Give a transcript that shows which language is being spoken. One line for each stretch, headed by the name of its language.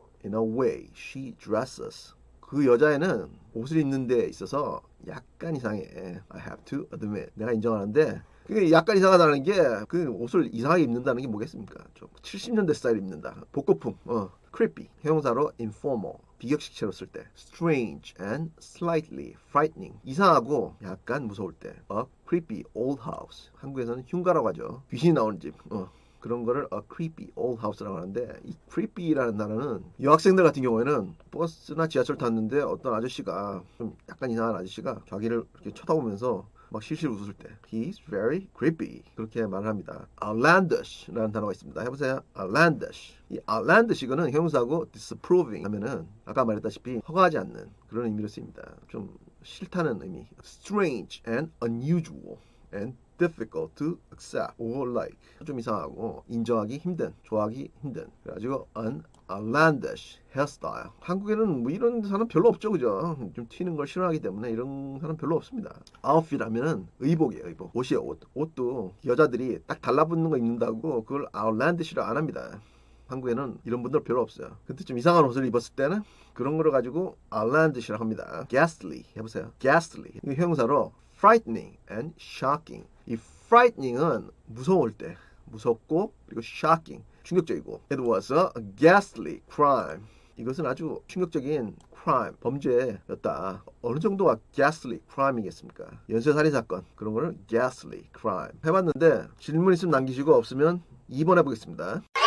English: in a way she dresses.
Korean: 그 여자애는 옷을 입는 데 있어서 약간 이상해.
English: I have to admit.
Korean: 내가 인정하는데 그게 약간 이상하다는 게 그 옷을 이상하게 입는다는 게 뭐겠습니까? 좀 70년대 스타일 입는다. 복고풍. creepy. 형용사로 informal. 비격식체로 쓸 때.
English: strange and slightly frightening.
Korean: 이상하고 약간 무서울 때.
English: a creepy old house.
Korean: 한국에서는 흉가라고 하죠. 귀신이 나오는 집. 그런 거를
English: a creepy old house
Korean: 라고 하는데 이 creepy라는 단어는 여학생들 같은 경우에는 버스나 지하철 탔는데 어떤 아저씨가 좀 약간 이상한 아저씨가 자기를 이렇게 쳐다보면서 막 실실 웃을 때
English: he's very creepy
Korean: 그렇게 말을 합니다. outlandish라는 단어가 있습니다. 해보세요. outlandish. 이 outlandish 이거는 형용사고 disapproving 하면은 아까 말했다시피 허가하지 않는 그런 의미로 쓰입니다. 좀 싫다는 의미.
English: strange and unusual and difficult to accept or like.
Korean: 좀 이상하고 인정하기 힘든, 좋아하기 힘든. 그래가지고
English: an outlandish hairstyle.
Korean: 한국에는 뭐 이런 사람 별로 없죠, 그죠? 좀 튀는 걸 싫어하기 때문에 이런 사람 별로 없습니다. outfit 하면은 의복이에요, 의복. 옷이에요, 옷. 옷도 여자들이 딱 달라붙는 거 입는다고 그걸 outlandish로 안 합니다. 한국에는 이런 분들 별로 없어요. 근데 좀 이상한 옷을 입었을 때는 그런 거를 가지고 outlandish라고 합니다. ghastly 해보세요.
English: ghastly.
Korean: 이거 형용사로
English: frightening and shocking.
Korean: 이 frightening은 무서울 때, 무섭고 그리고 shocking, 충격적이고.
English: It was a ghastly crime.
Korean: 이것은 아주 충격적인 crime, 범죄였다. 어느 정도가 ghastly crime이겠습니까? 연쇄살인 사건 그런 거를 ghastly crime 해봤는데 질문 있으면 남기시고 없으면 2번 해보겠습니다.